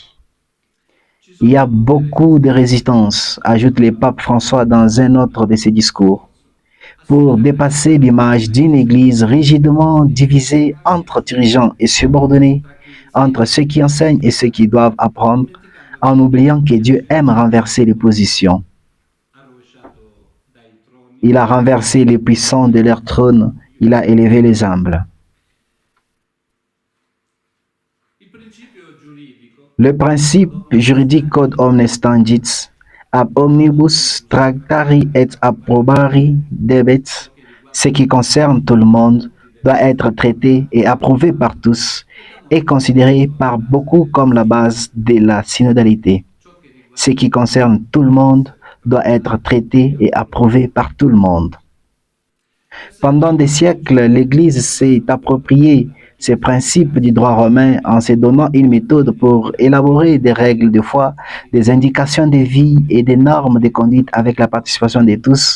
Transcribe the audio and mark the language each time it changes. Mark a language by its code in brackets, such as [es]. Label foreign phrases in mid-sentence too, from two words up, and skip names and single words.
[fr] Il y a beaucoup de résistance, ajoute le pape François dans un autre de ses discours, pour dépasser l'image d'une église rigidement divisée entre dirigeants et subordonnés, entre ceux qui enseignent et ceux qui doivent apprendre, en oubliant que Dieu aime renverser les positions. Il a renversé les puissants de leur trône, il a élevé les humbles. Le principe juridique [la] code omnes tangit, ab omnibus tractari et approbari debet, [fr] ce qui concerne tout le monde, doit être traité et approuvé par tous et considéré par beaucoup comme la base de la synodalité. Ce qui concerne tout le monde doit être traité et approuvé par tout le monde. Pendant des siècles, l'Église s'est approprié ces principes du droit romain en se donnant une méthode pour élaborer des règles de foi, des indications de vie et des normes de conduite avec la participation de tous.